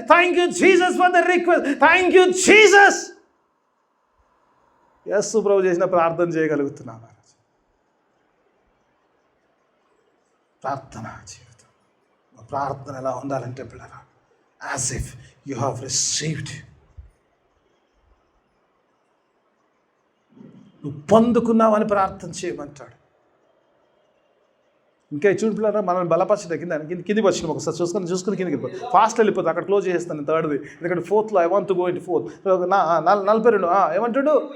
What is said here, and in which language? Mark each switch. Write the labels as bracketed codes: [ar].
[en] Thank you Jesus for the request. Thank you Jesus. [te] యేసు ప్రభు చేసిన ప్రార్థన చేయగలుగుతున్నాను. ప్రార్థన జీవితం. ప్రార్థన ఎలా ఉండాలంటే పిల్లరా, [en] as if you have received. [te] నువ్వు పొందుకున్నావని ప్రార్థన చేయమంటాడు. ఇంకా చూపిల్లారా, మనల్ని బలపరచడం కిందికి వచ్చినాం. ఒకసారి చూసుకుని కిందికి ఫాస్ట్ వెళ్ళిపోతుంది. అక్కడ క్లోజ్ చేస్తాను 3rd. ఎందుకంటే 4th [en] I want to go into [te] 4th. 42 ఏమంటాడు?